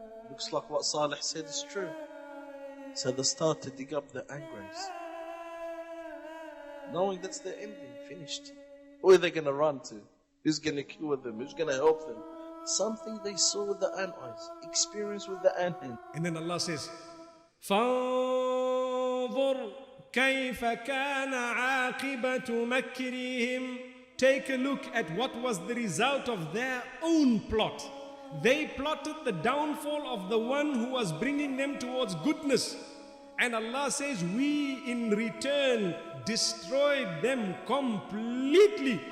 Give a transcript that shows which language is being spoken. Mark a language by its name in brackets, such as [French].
[English] Looks like what Salih said is true. So they start to dig up their graves, knowing that's their ending, finished. Who are they going to run to? Who's going to cure them? Who's going to help them? Something they saw with their own eyes, experienced with their own hand. And then Allah says, [Arabic] فَانظُرْ كَيْفَ كَانَ عَاقِبَةُ مَكْرِهِمْ. [English] Take a look at what was the result of their own plot. They plotted the downfall of the one who was bringing them towards goodness. And Allah says, we in return destroyed them completely.